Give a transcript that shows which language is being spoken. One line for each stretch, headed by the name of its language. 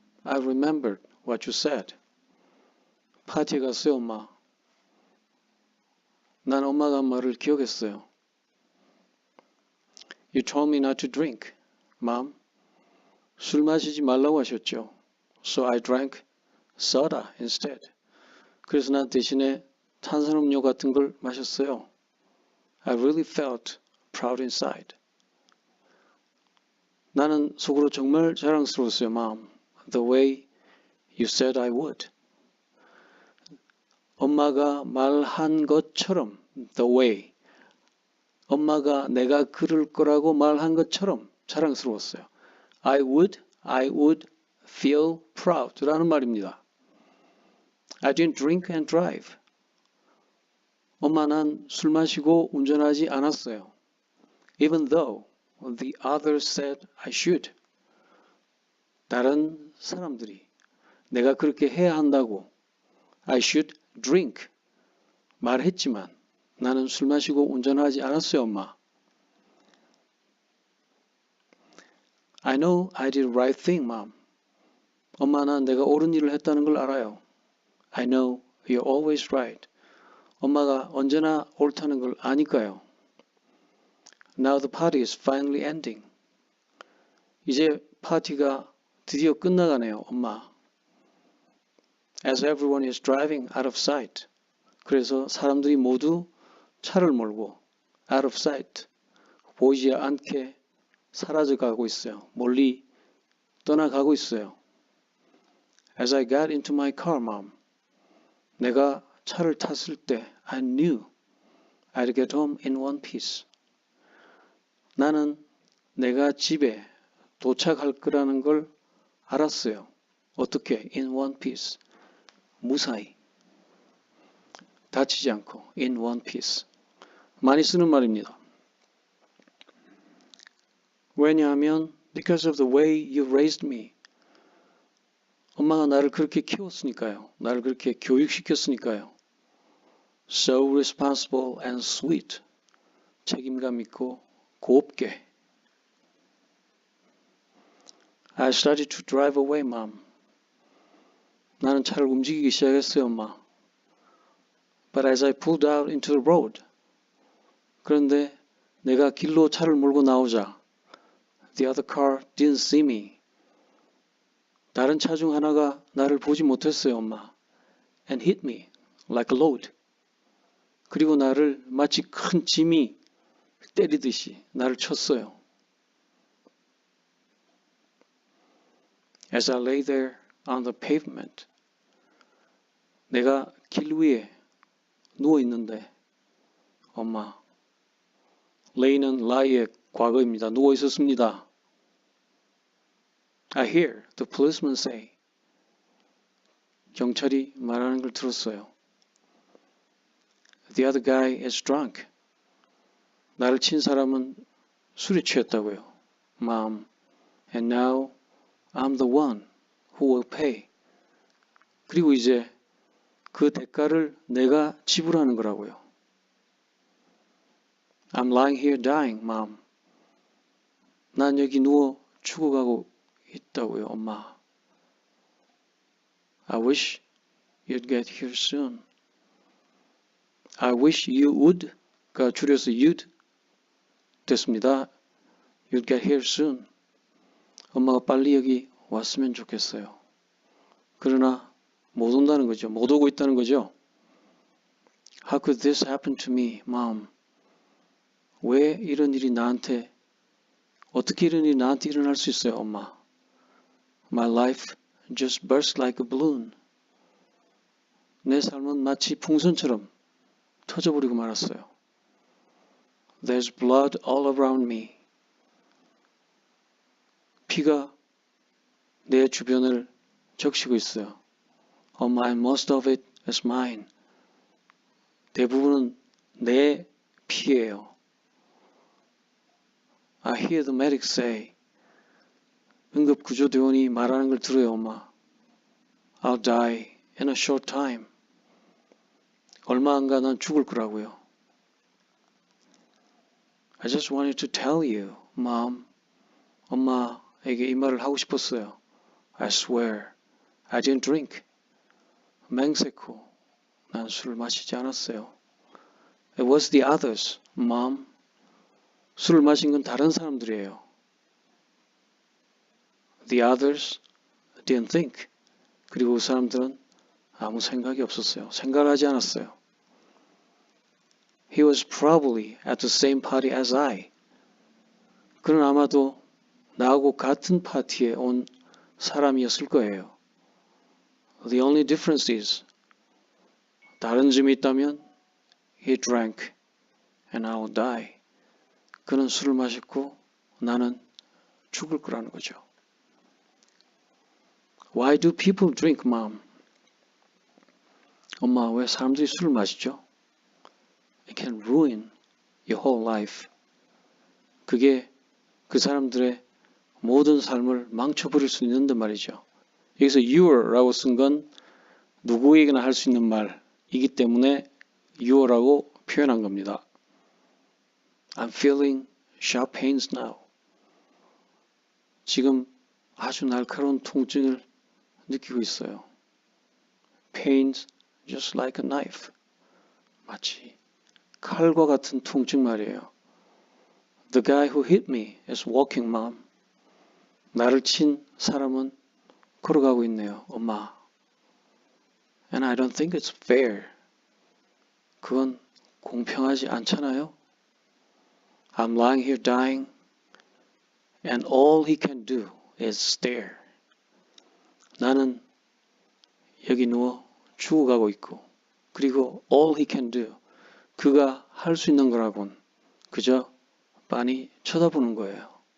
English: I remembered what you said.
Korean: 파티에 갔어요, 엄마. 난 엄마가 한 말을 기억했어요.
English: You told me not to drink, mom.
Korean: 술 마시지 말라고 하셨죠.
English: So I drank soda instead.
Korean: 그래서 난 대신에 탄산음료 같은 걸 마셨어요.
English: I really felt proud inside.
Korean: 나는 속으로 정말 자랑스러웠어요, mom.
English: The way you said I would.
Korean: 엄마가 말한 것처럼,
English: the way.
Korean: 엄마가 내가 그럴 거라고 말한 것처럼 자랑스러웠어요.
English: I would feel proud
Korean: 라는 말입니다.
English: I didn't drink and drive.
Korean: 엄마 난 술 마시고 운전하지 않았어요.
English: Even though the others said I should.
Korean: 다른 사람들이 내가 그렇게 해야 한다고
English: I should drink
Korean: 말했지만 나는 술 마시고 운전하지 않았어요, 엄마.
English: I know I did the right thing, Mom.
Korean: 엄마, 난 내가 옳은 일을 했다는 걸 알아요.
English: I know you're always right.
Korean: 엄마가 언제나 옳다는 걸 아니까요.
English: Now the party is finally ending.
Korean: 이제 파티가 드디어 끝나가네요, 엄마. As everyone is driving out of sight. 그래서 사람들이 모두 차를 몰고
English: out of sight.
Korean: 보이지 않게 사라져가고 있어요. 멀리 떠나가고 있어요.
English: As I got into my car, Mom.
Korean: 내가 차를 탔을 때
English: I knew I'd get home in one piece.
Korean: 나는 내가 집에 도착할 거라는 걸 알았어요. 어떻게?
English: In one piece.
Korean: 무사히. 다치지 않고
English: in one piece.
Korean: 많이 쓰는 말입니다. 왜냐하면
English: because of the way you raised me.
Korean: 엄마가 나를 그렇게 키웠으니까요. 나를 그렇게 교육시켰으니까요.
English: So responsible and sweet.
Korean: 책임감 있고 곱게.
English: I started to drive away, Mom.
Korean: 나는 차를 움직이기 시작했어요, 엄마.
English: But as I pulled out into the road.
Korean: 그런데 내가 길로 차를 몰고 나오자
English: The other car didn't see me.
Korean: 다른 차 중 하나가 나를 보지 못했어요, 엄마.
English: And hit me like a load.
Korean: 그리고 나를 마치 큰 짐이 때리듯이 나를 쳤어요.
English: As I lay there on the pavement.
Korean: 내가 길 위에 누워 있는데 엄마. lay는 lie의 과거입니다. 누워 있었습니다.
English: I hear the policeman say.
Korean: 경찰이 말하는 걸 들었어요.
English: The other guy is drunk.
Korean: 나를 친 사람은 술에 취했다고요.
English: Mom, and now I'm the one who will pay.
Korean: 그리고 이제 그 대가를 내가 지불하는 거라고요.
English: I'm lying here dying, Mom.
Korean: 난 여기 누워 죽어가고 있다고요, 엄마.
English: I wish you'd get here soon. I wish you would가
Korean: 줄여서
English: you'd
Korean: 됐습니다.
English: You'd get here soon.
Korean: 엄마가 빨리 여기 왔으면 좋겠어요. 그러나 못 온다는 거죠. 못 오고 있다는 거죠.
English: How could this happen to me, Mom?
Korean: 왜 이런 일이 나한테 어떻게 이런 일이 나한테 일어날 수 있어요, 엄마?
English: My life just burst like a balloon.
Korean: 내 삶은 마치 풍선처럼 터져버리고 말았어요.
English: There's blood all around me.
Korean: 피가 내 주변을 적시고 있어요.
English: 엄마, and most of it is mine.
Korean: 대부분은 내 피예요.
English: I hear the medics say.
Korean: 응급구조대원이 말하는 걸 들어요, 엄마.
English: I'll die in a short time.
Korean: 얼마 안 가 난 죽을 거라고요.
English: I just wanted to tell you, Mom.
Korean: 엄마에게 이 말을 하고 싶었어요.
English: I swear, I didn't drink.
Korean: 맹세코, 난 술을 마시지 않았어요.
English: It was the others, Mom.
Korean: 술을 마신 건 다른 사람들이에요.
English: The others didn't think.
Korean: 그리고 그 사람들은 아무 생각이 없었어요. 생각을 하지 않았어요.
English: He was probably at the same party as I.
Korean: 그는 아마도 나하고 같은 파티에 온 사람이었을 거예요.
English: The only difference is
Korean: 다른 점이 있다면
English: he drank and I'll die.
Korean: 그는 술을 마셨고 나는 죽을 거라는 거죠.
English: Why do people drink, Mom?
Korean: 엄마, 왜 사람들이 술을 마시죠?
English: It can ruin your whole life.
Korean: 그게 그 사람들의 모든 삶을 망쳐버릴 수 있는데 말이죠. 여기서 your라고 쓴 건 누구에게나 할 수 있는 말이기 때문에 you라고 표현한 겁니다.
English: I'm feeling sharp pains now.
Korean: 지금 아주 날카로운 통증을 느끼고 있어요.
English: Pains just like a knife.
Korean: 마치 칼과 같은 통증 말이에요.
English: The guy who hit me is walking, mom.
Korean: 나를 친 사람은 걸어가고 있네요, 엄마.
English: And I don't think it's fair.
Korean: 그건 공평하지 않잖아요.
English: I'm lying here dying, and all he can do is stare.
Korean: 나는 여기 누워 죽어가고 있고, 그리고
English: all he can do,
Korean: 그가 할 수 있는 거라곤 그저 빤히 쳐다보는 거예요.